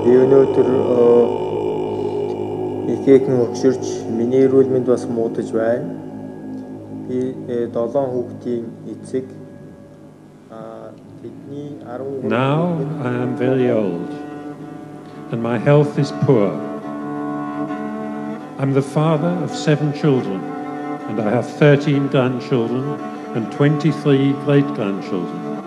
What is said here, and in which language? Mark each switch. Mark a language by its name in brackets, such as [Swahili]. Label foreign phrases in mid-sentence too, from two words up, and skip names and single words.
[Mongolian] өнөөдөр ихэхэн өгшөрч миний эрүүл мэнд бас муудаж байна. Би 7 хүүхдийн эцэг. [English] Now I am very old and my health is poor. I'm the father of 7 children and I have 13 grandchildren and 23 great-grandchildren.